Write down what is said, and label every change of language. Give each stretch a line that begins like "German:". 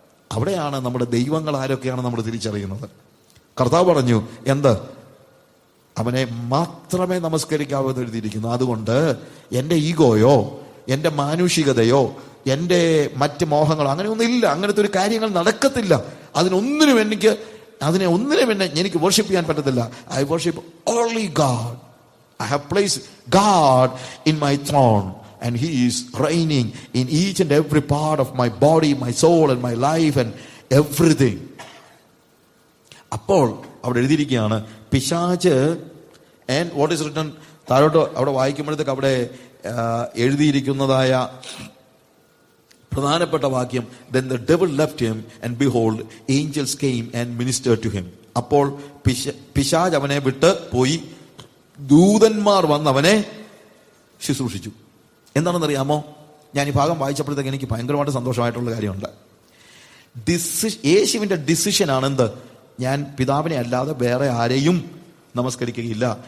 Malayalam: അവിടെയാണ് നമ്മുടെ ദൈവങ്ങൾ ആരൊക്കെയാണ് നമ്മൾ തിരിച്ചറിയുന്നത്. കർത്താവ് പറഞ്ഞു അവനെ മാത്രമേ നമസ്കരിക്കാവൂ എന്ന് എഴുതിയിരിക്കുന്നു. അതുകൊണ്ട് എൻ്റെ ഈഗോയോ, എൻ്റെ മാനുഷികതയോ, എൻ്റെ മറ്റ് മോഹങ്ങളോ അങ്ങനെയൊന്നും ഇല്ല. അങ്ങനത്തെ ഒരു കാര്യങ്ങൾ നടക്കത്തില്ല. അതിനൊന്നിനും എനിക്ക് വർഷിപ്പ് ചെയ്യാൻ പറ്റത്തില്ല.
English: I worship only God. I have placed God in my throne and he is reigning in each and every part of my body, my soul and my life and everything.
Malayalam: അപ്പോൾ അവിടെ എഴുതിയിരിക്കുകയാണ് പിശാച്.
English: and what is written,
Malayalam: താഴോട്ട് അവിടെ വായിക്കുമ്പോഴത്തേക്ക് അവിടെ എഴുതിയിരിക്കുന്നതായ പ്രധാനപ്പെട്ട വാക്യം,
English: then the devil left him and behold angels came and ministered to him.
Malayalam: അപ്പോൾ പിശാച് അവനെ വിട്ട് പോയി, ദൂതന്മാർ വന്ന് അവനെ ശുശ്രൂഷിച്ചു. എന്താണെന്നറിയാമോ? ഞാൻ ഈ ഭാഗം വായിച്ചപ്പോഴത്തേക്ക് എനിക്ക് ഭയങ്കരമായിട്ട് സന്തോഷമായിട്ടുള്ള കാര്യമുണ്ട്. യേശുവിന്റെ ഡിസിഷനാണ് ഞാൻ പിതാവിനെ അല്ലാതെ വേറെ ആരെയും നമസ്കരിക്കുകയില്ല.